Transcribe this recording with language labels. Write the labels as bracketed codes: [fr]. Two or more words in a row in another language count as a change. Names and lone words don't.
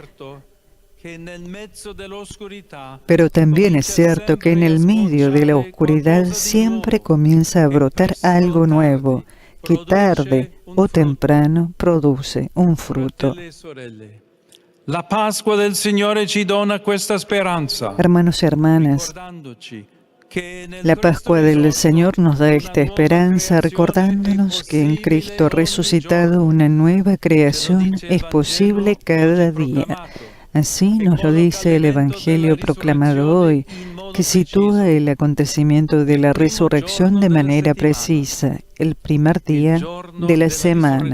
[es] Pero también es cierto que en el medio de la oscuridad siempre comienza a brotar algo nuevo, que tarde o temprano produce un fruto. [it] La Pascua del Signore ci dona questa speranza. [es] Hermanos y hermanas, la Pascua del Señor nos da esta esperanza, recordándonos que en Cristo resucitado una nueva creación es posible cada día. Así nos lo dice el Evangelio proclamado hoy, que sitúa el acontecimiento de la resurrección de manera precisa, el primer día de la semana.